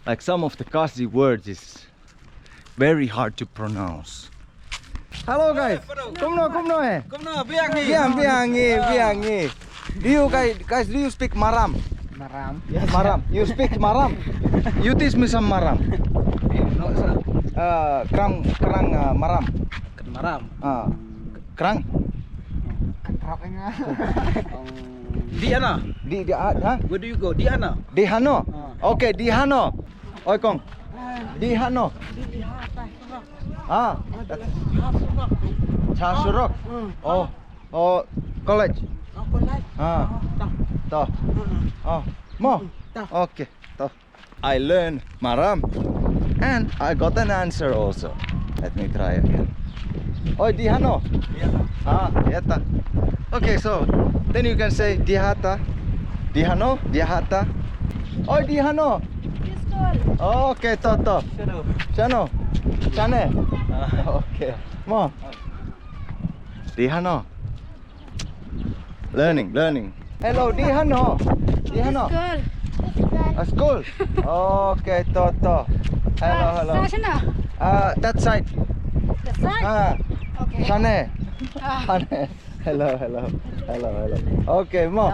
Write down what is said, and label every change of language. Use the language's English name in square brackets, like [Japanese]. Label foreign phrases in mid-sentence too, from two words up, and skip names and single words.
[English] like some of the Kasi words is very hard to pronounce. Hello guys. Come no. Biangi. Do you guys do you speak Maram? Maram. Maram. You speak Maram? You teach me some Maram. [Maram Naga] Krang Maram. Maram. Krang. Di ana. Where do you go? Di ana. Dihano. Okay, Dihano. Oi kong. Dihano. Chasurok. [English] Oh, college. [Maram Naga] To. Mo. Okay, to. [English] I learned Maram and I got an answer also. Let me try again. [Maram Naga] Oi, Dihano. Yata. [English] Okay, so then you can say Dihata. [Maram Naga] Dihano, Dihata. Oi, Dihano. Okay, to. Shano. Chane. Okay. Mo. Dihano. [English] Learning. Hello, Dihano. School. Okay, to. Hello. That side. Okay. [Maram Naga] Shane. Shane. Hello. Okay, Mo.